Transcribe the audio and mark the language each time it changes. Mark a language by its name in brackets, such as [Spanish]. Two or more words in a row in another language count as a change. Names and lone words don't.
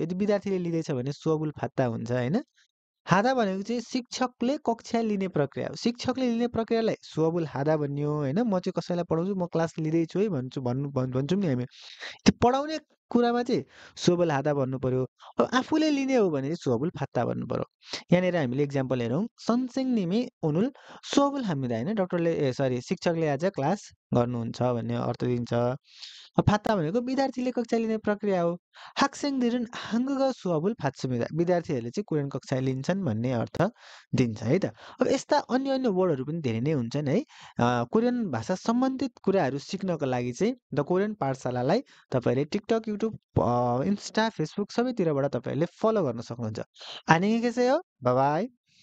[Nepali] यदि विद्यार्थीले लिँदैछ भने [Korean] 수업을 받다 [Nepali] हुन्छ होइन। हादा भनेको चाहिँ शिक्षकले कक्षा लिने प्रक्रिया हो। शिक्षकले लिने प्रक्रियालाई [Korean] 수업을 하다 [Nepali] भनियो होइन। म चाहिँ कसैलाई पढाउँछु म क्लास लिँदैछु है भन्छौँ नि हामी। त्यो पढाउने कुरामा चाहिँ [Korean] 수업을 하다 [Nepali] भन्नु पर्यो। अब आफूले लिने हो भने चाहिँ [Korean] 수업을 받다 [Nepali] भन्नु पर्यो। यहाँनिर हामीले इक्जाम्पल हेरौँ [Korean] 선생님이 오늘 수업을 합니다 [Nepali] होइन डक्टरले सरी शिक्षकले आज क्लास गर्नुहुन्छ भन्ने अर्थ दिन्छ। फात्ता भनेको विद्यार्थीले कक्षा लिने प्रक्रिया हो। [Korean] 학생들은 한국어 수업을 받습니다. [Nepali] विद्यार्थीहरूले चाहिँ कोरियन कक्षा लिन्छन् भन्ने अर्थ दिन्छ है त। अब यस्ता अन्य अन्य वर्डहरू पनि धेरै नै हुन्छन् है। कोरियन भाषा सम्बन्धित कुराहरू सिक्नको लागि चाहिँ द कोरियन पाठशालालाई तपाईँहरूले टिकटक, युट्युब, इन्स्टा, फेसबुक सबैतिरबाट तपाईँहरूले फलो गर्न सक्नुहुन्छ। [Korean] 안녕히 계세요. [English] bye bye.